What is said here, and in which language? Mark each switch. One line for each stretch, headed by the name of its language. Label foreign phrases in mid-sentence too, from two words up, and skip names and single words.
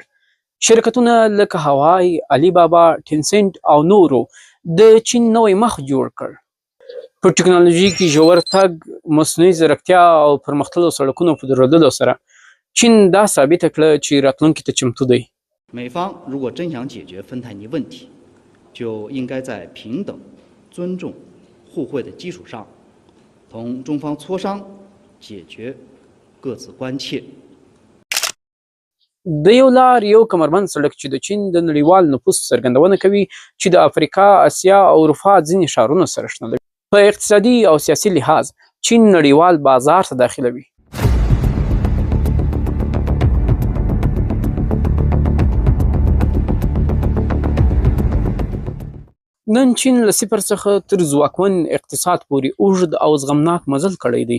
Pashto: شرکتونه لکه هوای، علی بابا، ټینسنټ او نورو د چین نوی مخ جوړ کړ. په ټکنالوژي کې ژور تګ، مصنوعي ځیرکتیا او پرمختللو سړکونو په درلودلو سره چین دا ثابته کړه چې راتلونکي ته چمتو دی.
Chinese: 美方如果真想解决芬太尼问题，就应该在平等、尊重、互惠的基础上，同中方磋商，解决各自关切。
Pashto: د یو لار یو کمربند سړک چې د چین د نړیوال نفوس څرګندونه کوي چې د افریقا، اسیا او اروپا ځینې ښارونو سره شنلوي. په اقتصادي او سیاسي لحاظ چین نړیوال بازار ته داخلوي. نن چین له صفر څخه تر ځواکمن اقتصاد پورې اوږد او زغمناک مزل کړی دی.